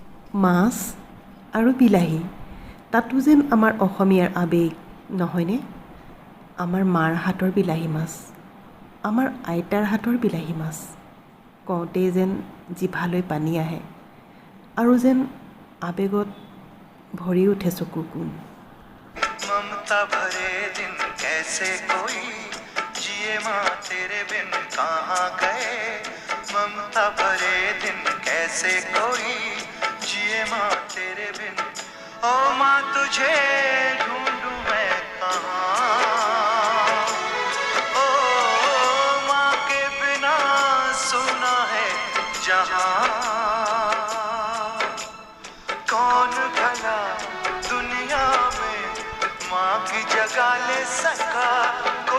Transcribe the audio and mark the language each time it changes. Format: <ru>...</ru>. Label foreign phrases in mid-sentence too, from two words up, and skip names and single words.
<as>মাছ আৰু বিলাহী, তাতো যেন আমাৰ অসমীয়াৰ আৱেগ নহয়নে? আমাৰ মাৰ হাতৰ বিলাহী মাছ, আমাৰ আইতাৰ হাতৰ বিলাহী মাছ কওঁতেই যেন জিভালৈ পানী আহে আৰু যেন আৱেগত ভৰি উঠে চকু কোণ।</as> <hi>ममता भरे दिन कैसे कोई जिए माँ तेरे बिन कहाँ गए, ममता भरे दिन कैसे कोई जिए माँ तेरे बिन, ओ माँ तुझे ढूंढूं मैं कहाँ, ओ माँ के बिना सुना है जहाँ, कौन भला दुनिया में माँ की जगह ले सका।</hi>